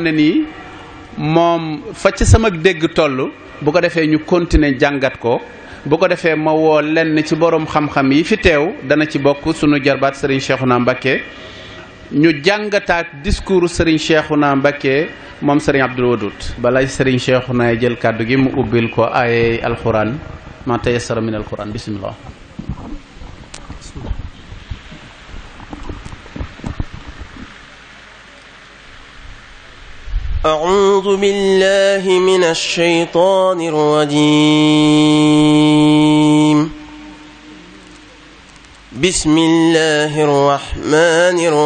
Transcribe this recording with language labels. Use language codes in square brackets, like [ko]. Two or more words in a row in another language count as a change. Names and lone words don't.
[wo] ne nii moom fa ci sama dégg toll bu ko defee ñu continuer jàngat ko bu ko defee ma woo lenn ci borom xam-xam yi fi teew dana ci bokk sunu jarbaat Serigne Cheikhouna Mbacké ñu jàngataat discours Serigne Cheikhouna Mbacké moom Serigne Abdoul Wadoud balay Serigne Cheikhouna jël kàddu gi mu ubbil ko ay [ar] القرآن ما تيسر من القرآن بسم الله أعوذ بالله من الشيطان الرجيم بسم الله الرحمن